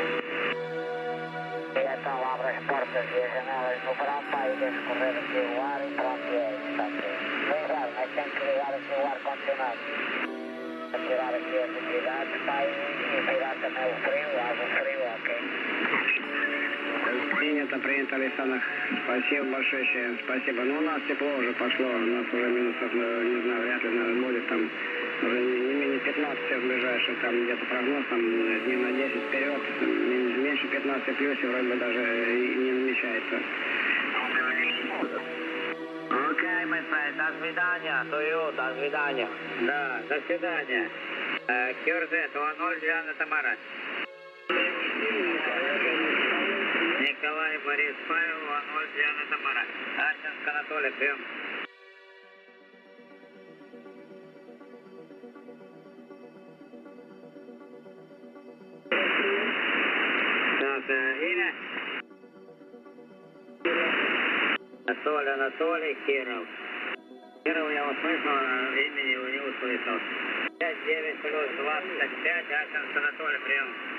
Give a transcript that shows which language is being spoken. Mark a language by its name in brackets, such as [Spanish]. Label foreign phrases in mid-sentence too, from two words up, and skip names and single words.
[Portuguese] E então abre as portas e as janelas no verão para ir escorrer aqui o ar e pronto é. Ligar, mas tem que ligar aqui o ar-condicionado. Para tirar aqui as umidades para e tirar também o frio, a água fria, ok? [Russian] Принято, принято, Александр. Спасибо большое, Щен. Спасибо. Ну, у нас тепло уже пошло. У нас уже минусов, не знаю, вряд ли, наверное, будет там уже не менее 15 в ближайшие, там где-то прогноз, там дней на 10 вперед. Меньше 15 плюсе вроде бы даже и не намечается. Окей, [English] my friend, [Russian] до свидания, [English] to you, [Russian] до свидания. Да, до свидания. QRZ, 2-0, Диана Тамара. Николай, Борис, Павел, 2-0, Диана Тамара. Арченко, Анатолий, прием. Так, имя? Анатолий, Киров. Киров я услышал, имени его не услышал. 5-9 плюс 25, Арченко, Анатолий, прием.